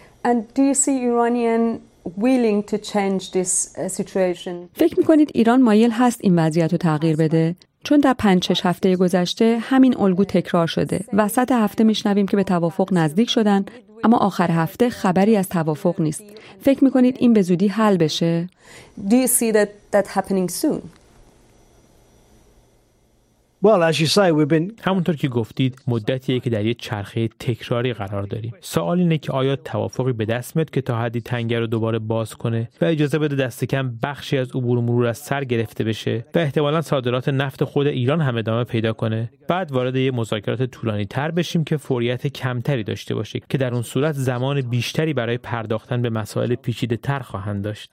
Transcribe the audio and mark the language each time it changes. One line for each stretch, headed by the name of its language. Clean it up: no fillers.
English: And do you see Iranian willing to change this situation?
Persian: فکر میکنید ایران مایل هست این وضعیت رو تغییر بده؟ چون در 5-6 هفته گذشته همین الگو تکرار شده. وسط هفته میشنویم که به توافق نزدیک شدن، اما آخر هفته خبری از توافق نیست. فکر میکنید این به زودی حل بشه؟
English: Do you see that happening soon? Well, as you say, we've been.
Persian: همونطور که گفتید، مدتیه که در یه چرخه تکراری قرار داریم. سوال اینه که آیا توافقی به دست میاد که تا حدی تنگه رو دوباره باز کنه و اجازه بده دست کم بخشی از عبور و مرور از سر گرفته بشه و احتمالاً صادرات نفت خود ایران هم ادامه پیدا کنه. بعد وارد یه مذاکرات طولانی تر بشیم که فوریت کمتری داشته باشه، که در اون صورت زمان بیشتری برای پرداختن به مسائل پیچیده‌تر خواهند داشت.